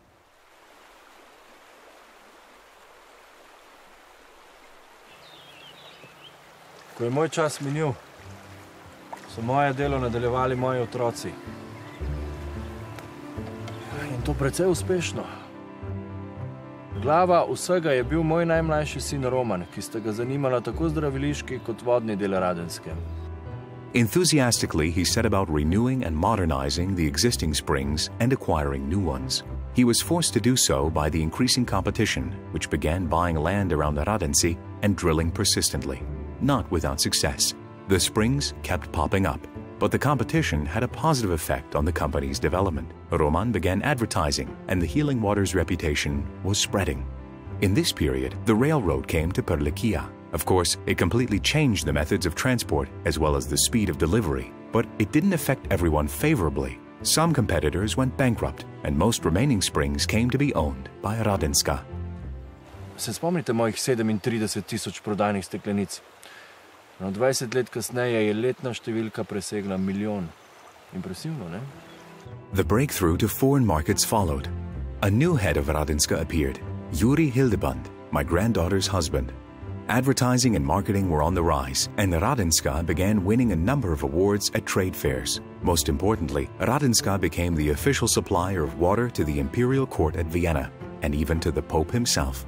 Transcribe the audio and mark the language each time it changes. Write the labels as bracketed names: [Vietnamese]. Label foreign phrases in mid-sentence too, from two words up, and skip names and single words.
[Slovenian] Ko je moj čas minil, so moje delo nadaljevali moji otroci. In to precej uspešno. Glava vsega je bil moj najmlajši sin Roman, ki sta ga zanimala tako zdraviliški kot vodni del Radenske. [English] Enthusiastically, he set about renewing and modernizing the existing springs and acquiring new ones. He was forced to do so by the increasing competition, which began buying land around Radenci and drilling persistently. Not without success. The springs kept popping up, but the competition had a positive effect on the company's development. Roman began advertising, and the healing water's reputation was spreading. In this period, the railroad came to Perlikia. Of course, it completely changed the methods of transport as well as the speed of delivery, but it didn't affect everyone favorably. Some competitors went bankrupt, and most remaining springs came to be owned by Radenska. [Slovenian] Se spomnite mojih 37 000 prodajnih steklenic? No, 20 let kasneje je letna številka presegla 1 milijon. Impresivno, ne? [English] The breakthrough to foreign markets followed. A new head of Radenska appeared, Yuri Hildeband, my granddaughter's husband. Advertising and marketing were on the rise, and Radenska began winning a number of awards at trade fairs. Most importantly, Radenska became the official supplier of water to the imperial court at Vienna, and even to the Pope himself.